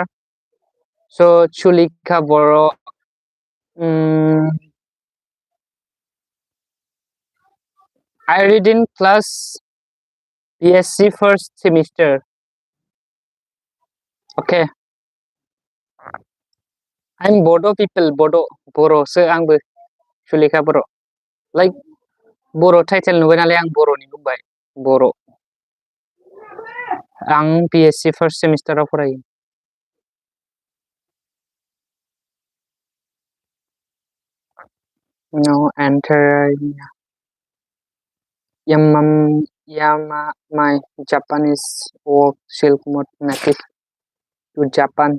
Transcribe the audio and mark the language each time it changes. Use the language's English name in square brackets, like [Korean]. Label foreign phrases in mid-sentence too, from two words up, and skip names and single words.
[English] So Chulika Boro, I read in class BSc first semester. Okay, I'm bodo people, Boro. [Bodo] So आंबो Chulika Boro. [English] Like Boro title [Bodo] नुबाय नालाय आं बर'नि बुंबाय बर'. आं [English] BSc first semester [Bodo] आव फरायो. [English] No, enter my Japanese oak silk moth native to Japan.